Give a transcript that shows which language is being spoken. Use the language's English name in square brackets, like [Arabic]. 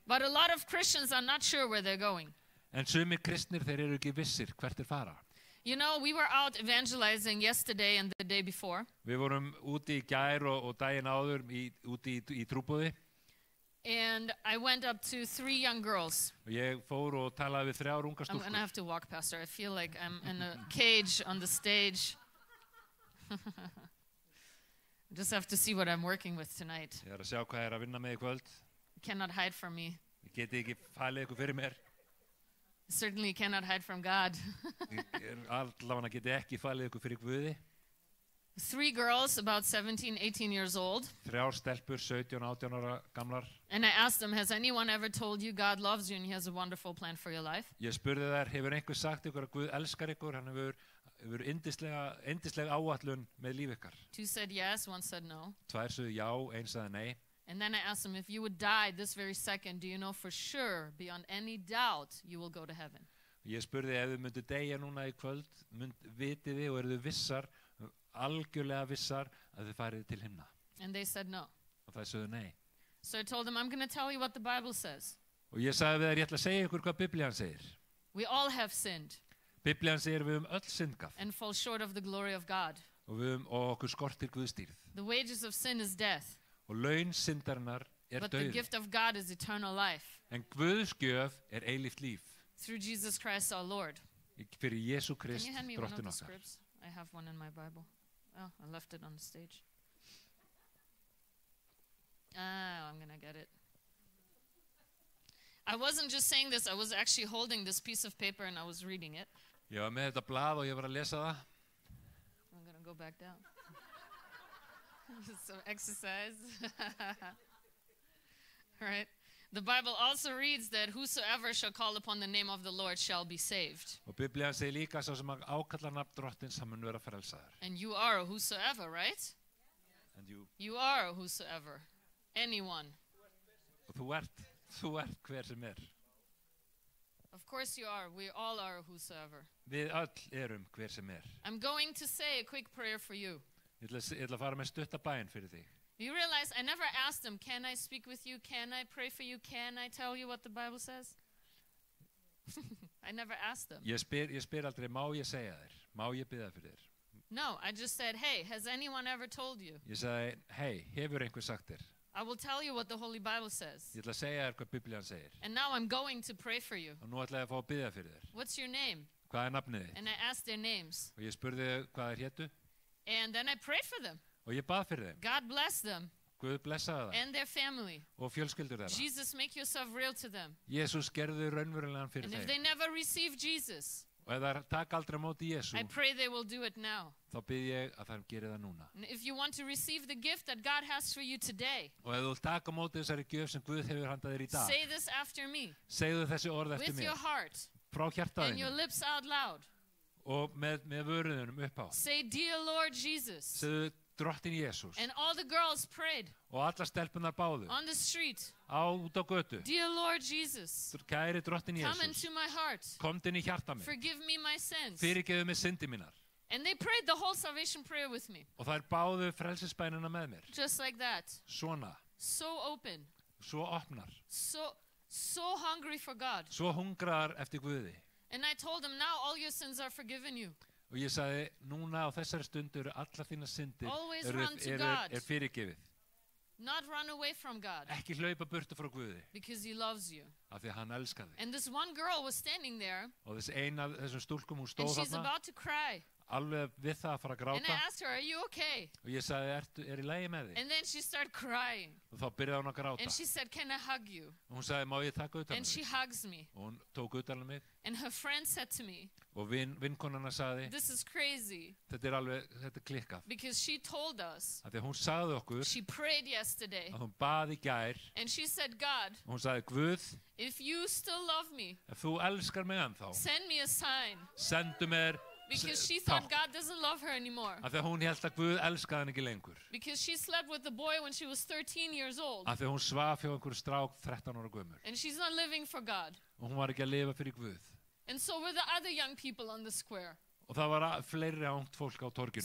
[English] But a lot of Christians are not sure where they're going. [Icelandic] En sumir kristnir, þeir eru ekki vissir hvert er fara. [English] You know, we were out evangelizing yesterday and the day before. [Icelandic] Við vorum úti í gær og daginn áður úti í trúboði [English] And I went up to 3 young girls. [Icelandic] og ég fór og talaði við 3 unga [English] I'm going to [Icelandic] stúlkur. [English] have to walk past her. I feel like I'm in a cage on the stage. I just have to see what I'm working with tonight. [Icelandic] Ég er að sjá hvað ég er að vinna með í kvöld. [English] You cannot hide from me. [Icelandic] Ég geti ekki falið ykkur fyrir mér. [English] Certainly cannot hide from God. [Icelandic] Allavega geti ekki falið ykkur fyrir Guði. [English] 3 girls, about 17, 18 years old. [Icelandic] 3 stelpur, 17, 18 ára gamlar. [English] And I asked them, has anyone ever told you God loves you and he has a wonderful plan for your life? [Icelandic] Ég spurði þær, hefur einhver sagt ykkur að Guð elskar ykkur? Hann hefur yndisleg áætlun með líf ykkar. [English] 2 said yes, 1 said no. [Icelandic] 2 sögðu já, 1 sagði nei. [English] And then I asked them, if you would die this very second, do you know for sure, beyond any doubt, you will go to heaven? [Icelandic] Ég spurði ef þið myndu deyja núna í kvöld, vitið þið og eru þið vissar, algjörlega vissar að þið farið til himna. [English] And they said no. [Icelandic] Og það sögðu nei. [English] So I told them, I'm going to tell you what the Bible says. [Icelandic] Og ég sagði við þær, ég ætla að segja ykkur hvað Biblían segir. [English] We all have sinned [Icelandic] Biblían segir við öll syndgaf [English] and fall short of the glory of God. [Icelandic] og okkur skortir Guðstýrð. [English] The wages of sin is death, [Icelandic] Og laun syndarinnar er [English] but the [Icelandic] dauði. [English] gift of God is eternal life [Icelandic] En Guðs gjöf er eilíft líf. [English] through Jesus Christ our Lord. [Icelandic] Fyrir Jesú [English] Can [Icelandic] Krist, [English] you hand me one of [Icelandic] drottin [English] the [Icelandic] okkar. [English] scripts? I have one in my Bible. Oh, I left it on the stage. I'm going to get it. I wasn't just saying this, I was actually holding this piece of paper and I was reading it. [Icelandic] Ég var með þetta blað og ég var að lesa það. [English] and go back down. Some exercise. Right? The Bible also reads that whosoever shall call upon the name of the Lord shall be saved. [Icelandic] Og Biblían segir líka sá sem ákallar nafn Drottins hann mun vera frelsaður. [English] And you are a whosoever, right? And you, You are a whosoever. Anyone. [Icelandic] og þú ert hver sem [English] Of course you are. We all are a whosoever. [Icelandic] Við öll erum hver sem [English] I'm going to say a quick prayer for you. [Icelandic] Ég ætla að fara með stutta bæn fyrir þig. [English] You realize I never asked them, can I speak with you? Can I pray for you? Can I tell you what the Bible says? I never asked them. [Icelandic] Ég spyr aldrei, má ég segja þér? Má ég biðja fyrir þér? [English] No, I just said, hey, has anyone ever told you? [Icelandic] Ég sagði, hei, hefur einhver sagt þér? [English] I will tell you what the Holy Bible says. [Icelandic] Ég ætla að segja þér hvað Biblían segir. [English] And now I'm going to pray for you. [Icelandic] Og nú ætla ég að fá að biðja fyrir þér. [English] What's your name? [Icelandic] Hvað er nafnið þitt? [English] And I asked their names. [Icelandic] Og ég spurði hvað þær hétu [English] And then I prayed for them. [Icelandic] og ég bað fyrir þeim. [English] God bless them [Icelandic] Guð blessaði það [English] and their family. [Icelandic] og fjölskyldur þeirra. [English] Jesus, make yourself real to them. [Icelandic] Jésús gerði raunverulegan fyrir [English] And if [Icelandic] þeim. [English] they never receive Jesus, [Icelandic] Og ef þær taka aldrei á móti Jesú, [English] I pray they will do it now. [Icelandic] þá bið ég að þær geri það núna. [English] And if you want to receive the gift that God has for you today, [Icelandic] Og ef þú vilt taka á móti þessari gjöf sem Guð hefur handað þér í dag, [English] say this after me [Icelandic] segðu þessi orð eftir [English] with your [Icelandic] mér [English] heart [Icelandic] frá [English] and your [Icelandic] hjartaðinu [English] lips out loud. [Icelandic] og með vöruðunum upp á. [English] Say, dear Lord Jesus. [Icelandic] Segðu Drottin Jesús. [English] And all the girls prayed [Icelandic] Og allar stelpunar báðu [English] on the street. [Icelandic] út á götu. [English] Dear Lord Jesus, [Icelandic] Kæri Drottin Jesús, [English] into my heart. [Icelandic] komdu inn í hjarta mig. [English] Forgive me my sins. [Icelandic] Fyrirgefðu mig syndi mínar. [English] And they prayed the whole salvation prayer with me. [Icelandic] Og þær báðu frelsisbænina með mér. [English] Just like that. [Icelandic] Svona, [English] So open. [Icelandic] svo opnar, [English] So hungry for God. [Icelandic] svo hungraðar eftir Guði. [English] And I told them, now all your sins are forgiven you. [Icelandic] Og ég sagði, núna á þessari stundu eru allar þínar syndir [English] Always run to God. [Icelandic] fyrirgefið. [English] Not run away from God. [Icelandic] Ekki hlaupa burtu frá Guði, [English] Because he loves you. [Icelandic] af því að hann elskar þig. [English] And this one girl was standing there. [Icelandic] Og þessi eina af þessum stúlkum, hún [English] And [Icelandic] stóð [English] she's [Icelandic] þarna, [English] about to cry. [Icelandic] alveg við það að fara að [English] And I [Icelandic] gráta. [English] asked her, are you okay? [Icelandic] Og ég sagði, er í lagi með þig? [English] And then she started crying. [Icelandic] Og þá byrjaði hún að gráta. [English] And she said, can I hug you? [Icelandic] Og hún sagði, má ég taka utan um [English] And she [Icelandic] mig? [English] hugs me. [Icelandic] Og hún tók utan um mig. [English] And her friend said to me, [Icelandic] Og vinkonana sagði, [English] this is crazy. [Icelandic] þetta er klikkað. [English] Because she told us, [Icelandic] Af því að hún sagði okkur [English] she prayed yesterday. [Icelandic] að hún baði í gær. [English] And she said, God, [Icelandic] Og hún sagði, Guð, [English] if you still love me, [Icelandic] ef þú elskar mig ennþá, [English] send me a sign. [Icelandic] sendu mér [English] Because she thought God doesn't love her anymore. [Icelandic] Af því að hún held að Guð elskaði hann ekki lengur. [English] Because she slept with a boy when she was 13 years old. [Icelandic] Af því að hún svaf hjá einhverju strák 13 ára gömur. [English] And she's not living for God. [Icelandic] Og hún var ekki að lifa fyrir Guð. [English] And so were the other young people on the square. [Icelandic] Og það var fleiri ungt fólk á torginu.